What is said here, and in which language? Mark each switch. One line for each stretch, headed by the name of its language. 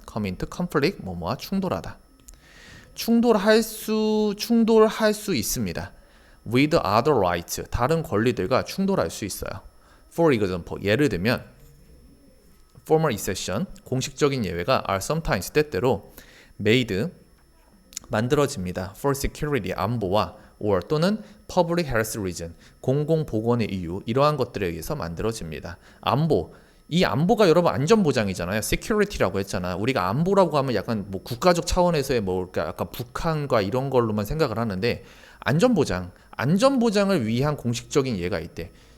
English: come into conflict
Korean: 뭐뭐와 충돌하다. 충돌할 수 있습니다.
English: with other rights
Korean: 다른 권리들과 충돌할 수 있어요.
English: For example
Korean: 예를 들면
English: formal exception
Korean: 공식적인 예외가
English: are sometimes
Korean: 때때로
English: made
Korean: 만들어집니다.
English: for security
Korean: 안보와 or 또는
English: public health reason
Korean: 공공보건의 이유 이러한 것들에 의해서 만들어집니다. 안보 이 안보가 여러분 안전보장이잖아요. security라고 했잖아. 우리가 안보라고 하면 약간 뭐 국가적 차원에서의 뭐 약간 북한과 이런 걸로만 생각을 하는데 안전보장을 위한 공식적인 예가 있대.